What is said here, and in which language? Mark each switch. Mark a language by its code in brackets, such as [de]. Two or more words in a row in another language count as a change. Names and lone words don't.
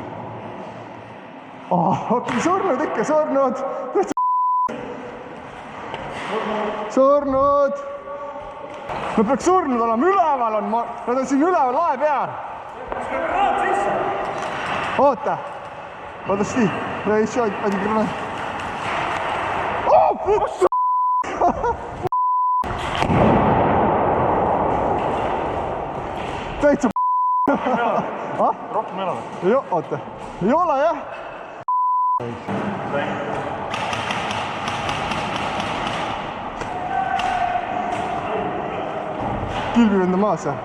[et] Okei, surnud ikka, surnud! Surnud! Nad peaks surnud olema, üleval on, nad on siin üleval lae peal. Oota! [ru] Подожди, я еще один гранат. О, фу! [et] Täitsa Rohkem ei ole või? Joo, oota. Ei ole, jah? Kilbivenda maas, jah?